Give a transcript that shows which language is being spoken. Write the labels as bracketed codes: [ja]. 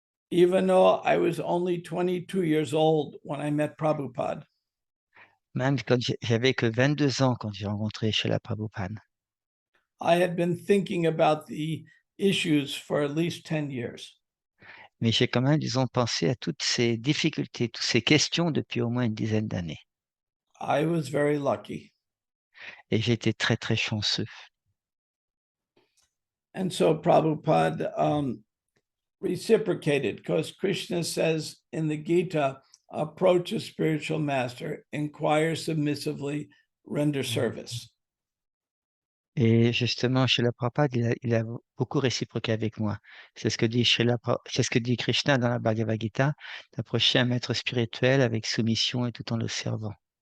[en] Even though I was only 22 years old when I met Prabhupada. [fr] Même quand j'avais que 22 ans quand j'ai rencontré Srila Prabhupada. [en] I had been thinking about the issues for at least 10 years. [fr] Mais j'ai quand même, disons, pensé à toutes ces difficultés, toutes ces questions depuis au moins une dizaine d'années. [en] I was very lucky. [fr] Et j'ai été très, très chanceux. [en] And so Prabhupada reciprocated, because Krishna says in the Gita, approach a spiritual master, inquire submissively, render service. [fr] Et justement, Srila Prabhupada, il a beaucoup réciproqué avec moi. C'est ce que dit c'est ce que dit Krishna dans la Bhagavad Gita, d'approcher un maître spirituel avec soumission et tout en le servant.